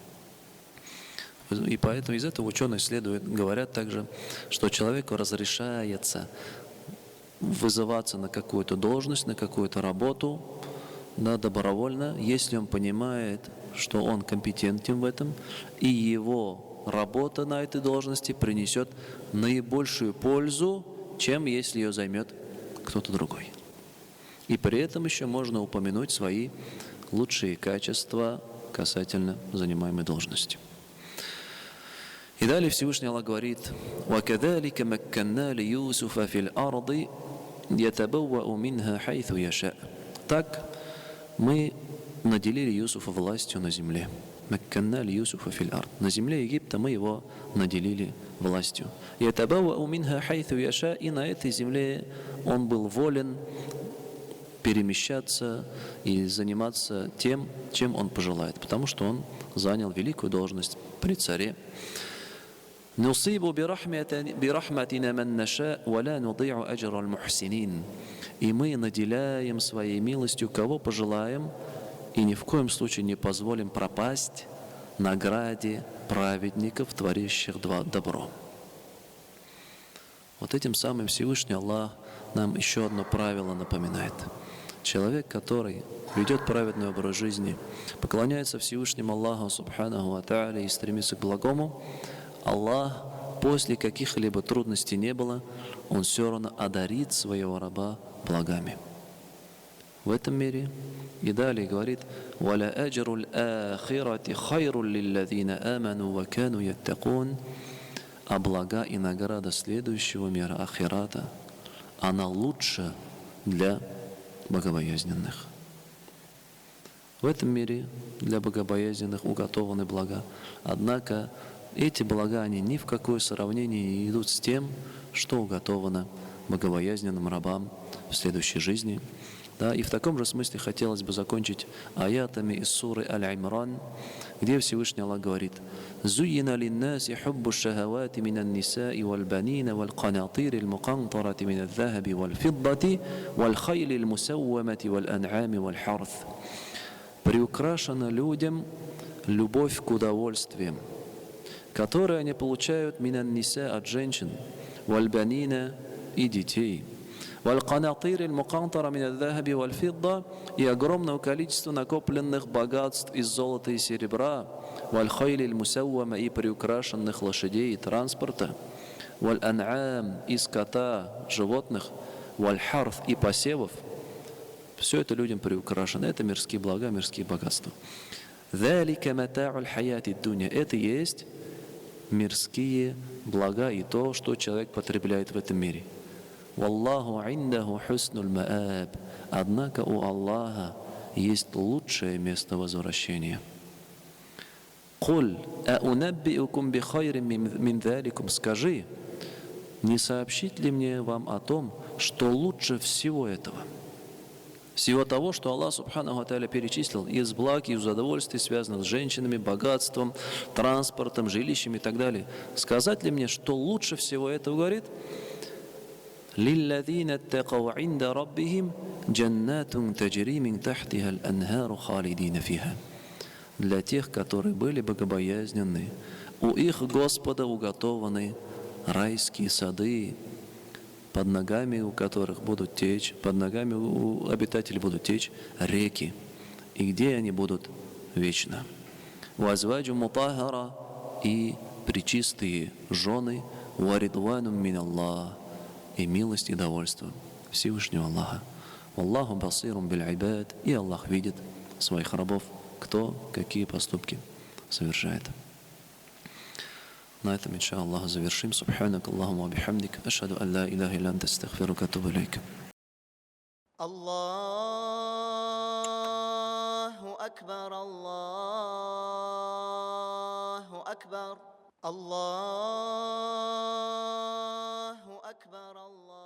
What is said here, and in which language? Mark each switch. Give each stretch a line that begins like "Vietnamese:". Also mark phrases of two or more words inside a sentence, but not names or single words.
Russian: И поэтому из этого ученые говорят также, что человеку разрешается вызываться на какую-то должность, на какую-то работу, да, добровольно, если он понимает, что он компетентен в этом, и его работа на этой должности принесет наибольшую пользу, чем если ее займет кто-то другой. И при этом еще можно упомянуть свои лучшие качества касательно занимаемой должности. И далее Всевышний Аллах говорит:
Arabic: وَكَذَلِكَ مَكَّنَّا لِيُوسُفَ فِي الْأَرْضِ يَتَبَوَّأُ مِنْهَا حَيْثُ يَشَاءُ.
Russian: Так мы наделили Юсуфа властью на земле.
Arabic: مَكَّنَّا لِيُوسُفَ فِي الْأَرْضِ.
Russian: На земле Египта мы его наделили властью.
Arabic: يَتَبَوَّأُ مِنْهَا حَيْثُ يَشَاءُ.
Russian: И на этой земле он был волен перемещаться и заниматься тем, чем он пожелает, потому что он занял великую должность при царе.
Arabic: نصيب برحمتنا من نشاء ولا نضيع أجر المحسنين.
Russian: И мы наделяем своей милостью кого пожелаем, и ни в коем случае не позволим пропасть награде праведников, творящих добро. Вот этим самым Всевышний Аллах нам еще одно правило напоминает. Человек, который ведет праведный образ жизни, поклоняется Всевышнему Аллаху
Arabic: سبحانه وتعالى
Russian: и стремится к благому, Аллах, после каких-либо трудностей не было, Он все равно одарит своего раба благами. В этом мире и далее говорит:
Arabic: «ولأجر الآخرة خير للذين آمنوا وكانوا يتقون».
Russian: А блага и награда следующего мира, ахирата, она лучше для богобоязненных. В этом мире для богобоязненных уготованы блага. Однако эти блага, они ни в какое сравнение не идут с тем, что уготовано богобоязненным рабам в следующей жизни. Да, и в таком же смысле хотелось бы закончить аятами из суры Аль-Имран, где Всевышний Аллах говорит:
Arabic: «زين للناس حب الشهوات من النساء والبنين والقناطير المقنطرة من الذهب والفضة والخيل المسومة والأنعام والحرث».
Russian: Приукрашена людям любовь к удовольствиям, которые они получают
Arabic: من النساء
Russian: от женщин,
Arabic: والبنين
Russian: и детей,
Arabic: والقناطير المقنطرة من الذهب والفضة,
Russian: и огромного количества накопленных богатств из золота и серебра,
Arabic: والخيل المسومة,
Russian: и приукрашенных лошадей и транспорта, валь-ан'ам, и скота, животных, валь-харф, и посевов. Все это людям приукрашено. Это мирские блага, мирские богатства.
Arabic: «ذلك متاع الحياة الدنيا».
Russian: Это есть мирские блага и то, что человек потребляет в этом мире.
Arabic: «والله عنده حسن المآب».
Russian: Однако у Аллаха есть лучшее место возвращения.
Arabic: «قل أؤنبئكم بخير من ذلكم».
Russian: Скажи, не сообщить ли мне вам о том, что лучше всего этого? Всего того, что Аллах
Arabic: سبحانه وتعالى
Russian: перечислил из благ и из удовольствий, связанных с женщинами, богатством, транспортом, жилищами и так далее. Сказать ли мне, что лучше всего этого, говорит?
Arabic: «للذين اتقوا عند ربهم جنات تجري من تحتها الأنهار خالدين فيها».
Russian: Для тех, которые были богобоязненны, у их Господа уготованы райские сады, под ногами у которых будут течь, под ногами у обитателей будут течь реки, и где они будут вечно.
Arabic: «وأزواج مطهرة»,
Russian: и пречистые жены,
Arabic: «ورضوان من الله»,
Russian: и милость и довольство Всевышнего Аллаха.
Arabic: «والله بصير بالعباد»,
Russian: и Аллах видит своих рабов, кто какие поступки совершает. На этом,
Arabic: إن شاء الله, завершим. سبحانك اللهم وبحمدك أشهد أن لا إله إلا أنت أستغفرك وأتوب إليك. الله أكبر الله أكبر الله أكبر.